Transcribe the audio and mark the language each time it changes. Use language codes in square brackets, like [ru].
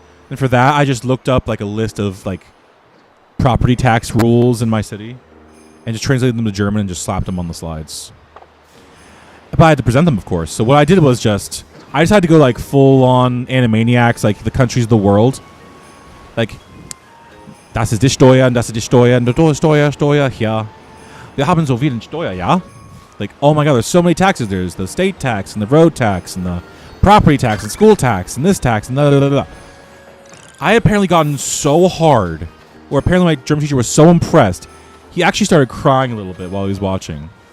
[en] And for that, I just looked up, like, a list of, like, property tax rules in my city and just translated them to German and just slapped them on the slides. But I had to present them, of course. So what I did was I just had to go, like, full-on Animaniacs, like, the countries of the world. [de] Like, das ist die Steuer, und das ist die Steuer, und die Steuer, ja. Wir haben so viel Steuer, ja. [en] Like, oh my god, there's so many taxes. There's the state tax, and the road tax, and the property tax, and school tax, and this tax, and da. I had apparently gotten so hard, or apparently my German teacher was so impressed, he actually started crying a little bit while he was watching.